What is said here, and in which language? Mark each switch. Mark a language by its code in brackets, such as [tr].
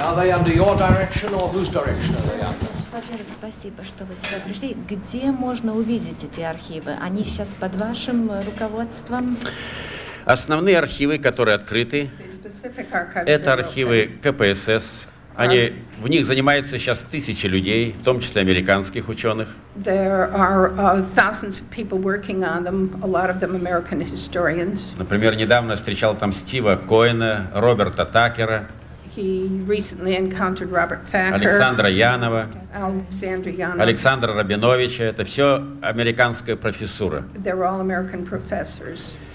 [en] Are they under your direction or whose direction are they under? [ru] Во-первых, спасибо, что вы сюда пришли. Где можно увидеть эти архивы? Они сейчас под вашим руководством? Основные архивы, которые открыты, [en] Specific archives [ru] это [en] that are [ru] архивы КПСС. В них занимаются сейчас тысячи людей, в том числе американских ученых. [en] There are thousands of people working on them, a lot of them American historians. [ru] Например, недавно встречал там Стива Коэна, Роберта Такера, [en] He recently encountered Robert Thacker, [ru] Александра Янова, [en] Alexander Yanov. [ru] Александра Рабиновича. Это все американская профессура. [en] They're all American professors.